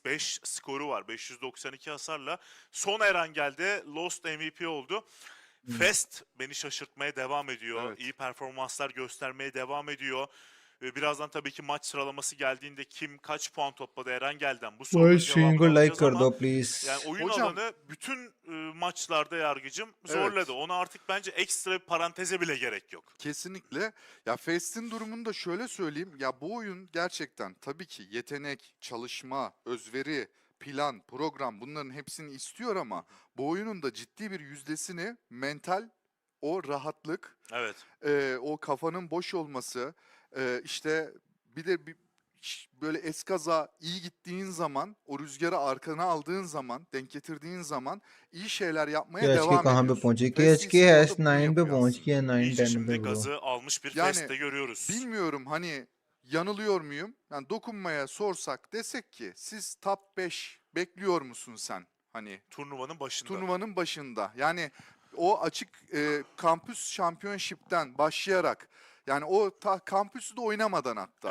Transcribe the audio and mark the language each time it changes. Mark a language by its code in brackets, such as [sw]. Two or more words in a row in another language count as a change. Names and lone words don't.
[tr] 5 skoru var. 592 hasarla. Son Erangel'de Lost MVP oldu. Fest beni şaşırtmaya devam ediyor. Evet. İyi performanslar göstermeye devam ediyor. Birazdan tabii ki maç sıralaması geldiğinde kim kaç puan topladı Erangel'den bu [hi] भाई [tr] sorunun [hi] स्ट्रीम [tr] cevabını [hi] को लाइक [tr] alacağız [hi] कर [tr] ama [hi] दो प्लीज [tr] yani oyun Hocam. alanı bütün maçlarda Yargıcım zorladı. Evet. Ona artık bence ekstra bir paranteze bile gerek yok. kesinlikle. Ya Fest'in durumunu da şöyle söyleyeyim. Ya bu oyun gerçekten tabii ki yetenek, çalışma, özveri, plan, program bunların hepsini istiyor ama bu oyunun da ciddi bir yüzdesini mental o rahatlık, Evet. o kafanın boş olması, işte bir de böyle eskaza iyi gittiğin zaman, o rüzgarı arkana aldığın zaman, denk getirdiğin zaman iyi şeyler yapmaya [hi] KHK [tr] devam [hi] कहाँ पे [tr] ediyorsun. [hi] पहुंची [tr] Fest [hi] KHK [tr] Esports [hi] हैश [tr] da bunu [hi] 9 पे [tr] yapıyor [hi] पहुंच [tr] aslında. [hi] गया 9 [tr] İyice [hi] 10 [tr] şimdi [hi] पे ब्रो [tr] gazı almış bir Yani Fest'te görüyoruz. bilmiyorum hani yanılıyor muyum? Yani dokunmaya sorsak desek ki siz top 5 bekliyor musun sen? Hani Turnuvanın başında. turnuvanın başında. Yani o açık kampüs şampiyonşipten başlayarak yani o kampüsü de oynamadan hatta